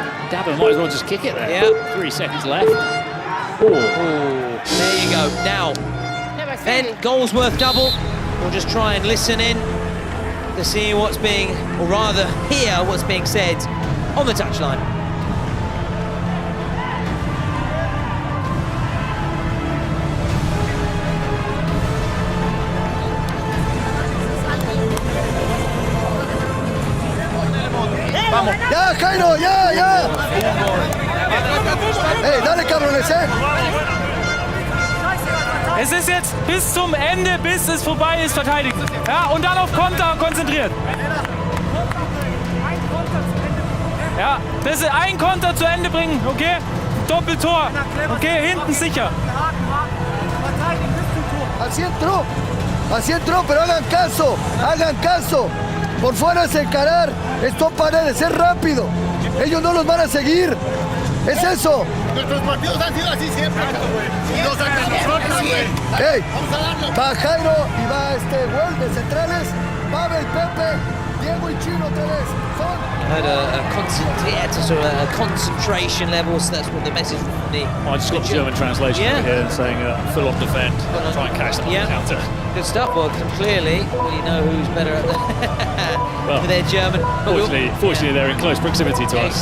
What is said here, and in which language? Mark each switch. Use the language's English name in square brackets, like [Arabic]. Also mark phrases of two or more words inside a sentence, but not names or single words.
[English] Dabo might as well just kick it there. Yeah. 3 seconds left. There you go. Now, then Goldsworth double. We'll just try and listen in to see what's being, or rather hear what's being said on the touchline. [Spanish] Vamos. Ya, Jairo, ya. Hey, dale, cabrones, [German] Es ist jetzt bis zum Ende, bis es vorbei ist, verteidigt. Ja, und dann auf Konter konzentriert. Ja, das ist ein Konter zu Ende bringen, okay? Doppeltor, okay, hinten sicher. [Spanish] Así entró, pero hagan caso. Por fuera es encarar, esto Paredes, es rápido. Ellos no los van a seguir. Es eso. Nuestros partidos han sido así siempre, cabrón. Nos sacan nosotros, güey. Hey, va Jairo y va Güell de centrales. Pavel, Pepe, Diego y Chino otra vez. [English] I heard a concentration level, so that's what the message from the... I just got the German translation over here saying full on defend, try and catch them on the counter. Good stuff, well, clearly we know who's better at well, their German. Fortunately, they're in close proximity to us.